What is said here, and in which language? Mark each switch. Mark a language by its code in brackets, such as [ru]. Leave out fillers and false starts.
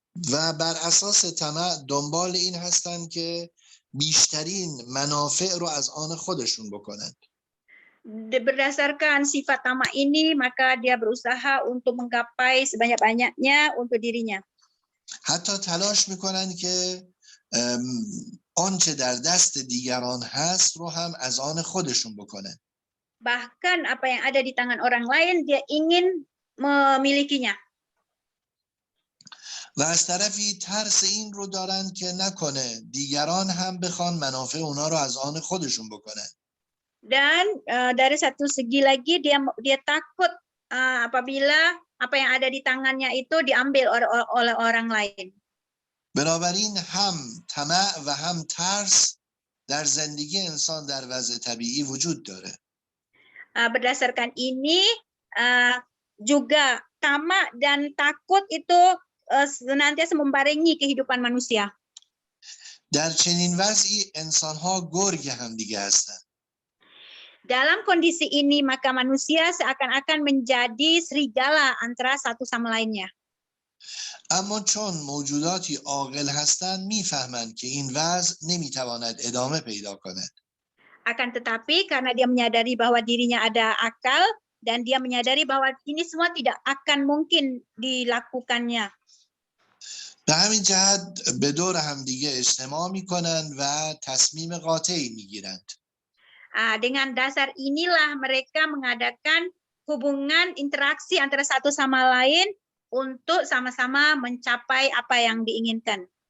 [fa] و بر اساس طمع دنبال این هستند که بیشترین منافع رو از آن خودشون بکنند. [id] Berdasarkan sifat tamak ini, maka dia berusaha untuk menggapai sebanyak-banyaknya untuk dirinya. [fa] حتی تلاش میکنند که آنچه در دست دیگران هست رو هم از آن خودشون بکنند. [id] Bahkan apa yang ada di tangan orang lain dia ingin memilikinya. [fa] و از طرفی ترس این رو دارند که نکنه دیگران هم بخوان منافع اونا رو از آن خودشون بکنن. [id] Dan dari satu segi lagi dia takut apabila apa yang ada di tangannya itu diambil oleh orang lain. [fa] بنابراین هم طمع و هم ترس در زندگی انسان در وضع طبیعی وجود داره. [id] Berdasarkan ini juga tamak dan takut itu senantiasa membarengi kehidupan manusia. [fa] در چنین وضعی انسان‌ها گرگ همدیگه هستند. [id] Dalam kondisi ini maka manusia seakan-akan menjadi serigala antara satu sama lainnya. [fa] اما چون موجوداتی عاقل هستند میفهمند که این وضع نمیتواند ادامه پیدا کند. [id] Akan tetapi karena dia menyadari bahwa dirinya ada akal dan dia menyadari bahwa ini semua tidak akan mungkin dilakukannya. [fa] به همین جهت به دور همدیگه اجتماع میکنند و تصمیم قاطعی میگیرند. [id] Dengan dasar inilah mereka mengadakan hubungan interaksi antara satu sama lain untuk sama-sama mencapai apa yang diinginkan.